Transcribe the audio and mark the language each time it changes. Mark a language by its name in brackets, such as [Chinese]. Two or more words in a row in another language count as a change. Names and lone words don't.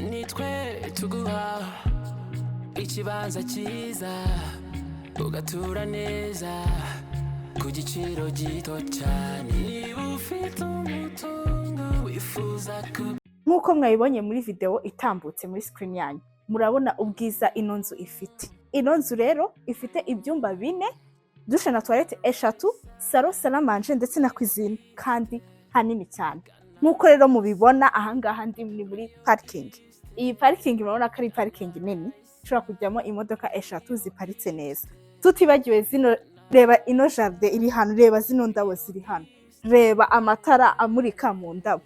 [Kinyarwanda] Nitwe tuguha ikibanza cyiza, ugatura neza ku giciro gito cyane. Niba ufite umutungo wifuza Nkuko mwayibonye muri video itambutse muri screen yanyu, murabona ubwiza ino nzu ifite. Ino nzu rero ifite ibyumba 4, dushe na toilette 3, [French] salon, salle à manger [Kinyarwanda] ndetse na cuisine, kandi hanini cyane. Nkuko rero mubibona ahangaha ndi muri parking. Iyi parking murabona ko ari parking nini, ushobora kujyamo imodoka 3 ziparitse neza. Tutibagiwe zino, reba ino jardin iri hano, reba zino ndabo ziri hano, reba amatara amurika mu ndabo.